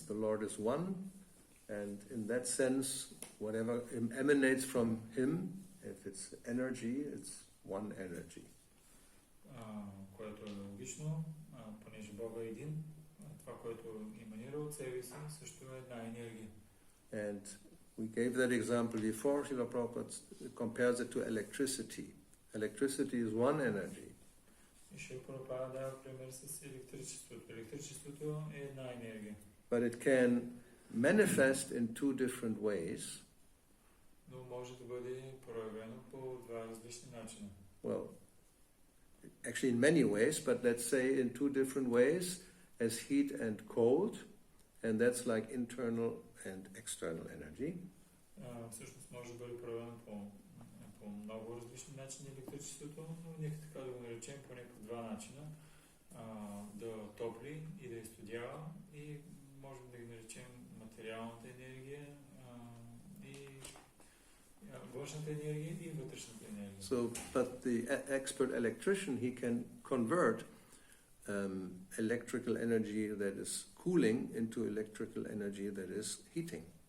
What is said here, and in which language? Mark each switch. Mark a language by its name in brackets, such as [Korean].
[English] The Lord is one, and in that sense, whatever emanates from Him, if it's energy, it's one energy. [Bulgarian] Което е логично, понеже Бога е един, това, което еманира от себе си, също е една енергия. [English] And we gave that example before. Srila Prabhupada compares it to electricity. Electricity is one energy. [Bulgarian] И Шрила Прабхупада дава пример с електричеството. Електричеството е една енергия. [English] But it can manifest in two different ways. [Bulgarian] Но може да бъде проявено по два различни начина. [English] Well, actually in many ways, but let's say in two different ways, as heat and cold, and that's like internal and external energy. [Bulgarian] Всъщност може да бъде проявено по много различни начини електричеството, но нека така да го наречем поне по два начина. Да топли и да изстудява, и може да ги наречем материалната енергия и външната енергия и вътрешната енергия. [English] So, but the expert electrician, he can convert electrical energy that is cooling into electrical energy that is heating.